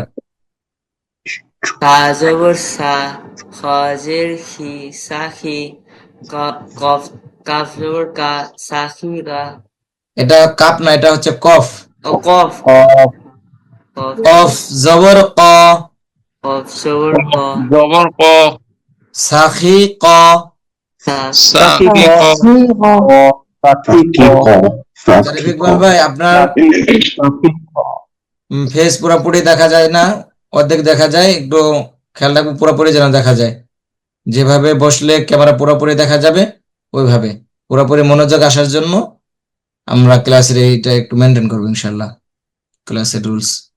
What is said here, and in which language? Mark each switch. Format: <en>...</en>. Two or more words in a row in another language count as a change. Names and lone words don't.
<ar>ثا زبر ثَ، خ زير خِ، ثا خِ، قاف قاف زبر قَ، ثا خِ قَ.</ar> <bn>এটা কাপ না, এটা হচ্ছে কফ।</bn> <ar>و قاف, قاف زبر قَ, قاف زبر قَ, زبر قَ, ثَخِ قَ, ثَ خِ قَ.</ar> <bn>জারিফ ইকবাল ভাই আপনার ফেস পুরোপুরি দেখা যায় না, অর্ধেক দেখা যায়, একটু খেয়াল রাখবো পুরোপুরি যেন দেখা যায়। যেভাবে বসলে ক্যামেরা পুরোপুরি দেখা যাবে ওইভাবে পুরোপুরি মনোযোগ আসার জন্য আমরা ক্লাসের এইটা একটু মেনটেন করবো ইনশাল্লাহ,</bn> <en>class rules.</en>